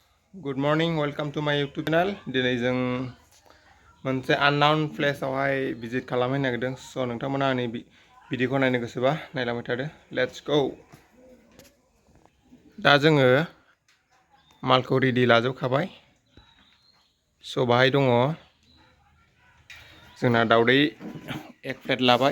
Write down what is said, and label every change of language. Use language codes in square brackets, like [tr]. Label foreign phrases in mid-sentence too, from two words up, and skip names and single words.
[en] Good morning, welcome to my YouTube channel. [brx] दिनै जों मोनसे [en] unknown place [brx] आवहाय visit खालामहैनो नागिरदों। स' नोंथांमोना आंनि भिडिअखौ नायनो गोसोबा नायलांबाय थादो। [en] Let's go. [brx] दा जोङो मालखौ रेडि लाजोबखाबाय। स' बाहाय दङ जोंना दावदै एक प्लेट लाबाय।